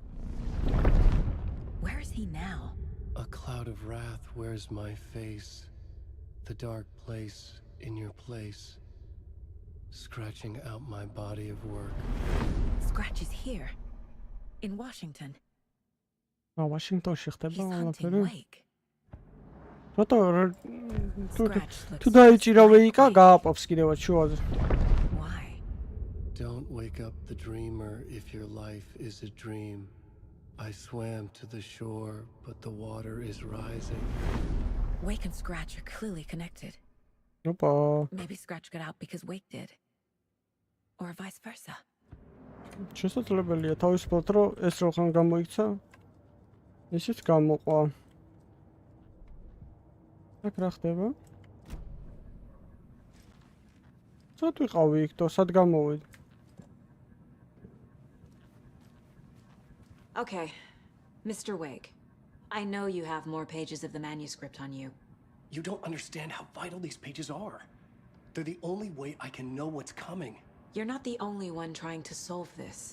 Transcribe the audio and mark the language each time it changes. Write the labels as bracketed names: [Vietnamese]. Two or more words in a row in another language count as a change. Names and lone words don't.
[English] Where is he now? A cloud of wrath wears my face. The dark place in your place. scratching out my body of work. Scratch is here, in Washington. [Georgian] Washington-ში ხდება [English] He's hunting [Georgian] ყველაფერი. [English] Wake. [Georgian] თუ დაიჭირა ვეიკა, გააპობს კიდევაც შუაზე. [English] Don't wake up the dreamer if your life is a dream. I swam to the shore, but the water is rising. Wake and Scratch are clearly connected. Opa. Maybe Scratch got out because Wake did. Or vice versa. [Georgian] შესაძლებელია თავისუფლად რომ ეს რო ხან გამოიქცა, ისიც გამოყვა. აქ რა ხდება? სად ვიყავი იქ და სად გამოვედი? [English] Okay, Mr. Wake. I know you have more pages of the manuscript on you. You don't understand how vital these pages are. They're the only way I can know what's coming. You're not the only one trying to solve this.